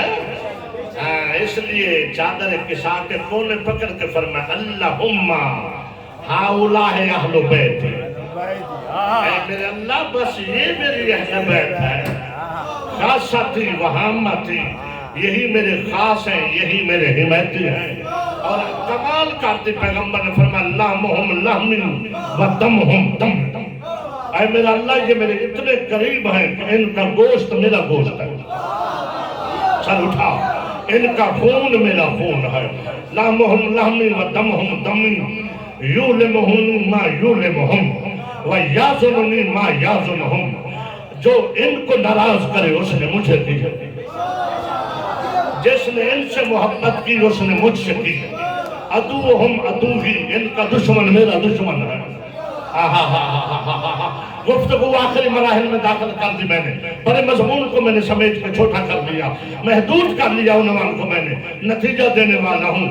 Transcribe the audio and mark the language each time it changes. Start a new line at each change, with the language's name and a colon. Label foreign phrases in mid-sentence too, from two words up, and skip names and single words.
Urdu: اس لیے چادر کسا کے کونے پکڑ کے فرمایا
Arabic: اللہم ہاؤلاہ اہل بیت،
Urdu: اے میرے اللہ بس یہ میری اہل بیت ہے،
Arabic: خاصتی وہامتی،
Urdu: یہی میرے خاص ہیں، یہی میرے حمایتی ہیں۔ اور کمال کرتی پیغمبر نے فرمایا
Arabic: لحمہم لحمی و دمہم دم،
Urdu: اے میرا اللہ یہ میرے اتنے قریب ہیں کہ ان کا گوشت میرا گوشت ہے، سر اٹھا، ان کا خون میرا خون ہے۔
Arabic: لحمہم لحمی و دمہم دمی یولمہنی ما یولمہم و یازننی ما یازنہم،
Urdu: جو ان کو ناراض کرے اس نے مجھے کی، جس نے ان سے محبت کی اس نے مجھ سے کی۔
Arabic: عدوہم عدوہی،
Urdu: ان کا دشمن میرا دشمن ہے۔ گفتگو آخری مراحل میں داخل کر دی میں نے، بڑے مضمون کو میں نے سمیٹ کے چھوٹا کر دیا، محدود کر لیا عنوان کو میں نے، نتیجہ دینے والا ہوں۔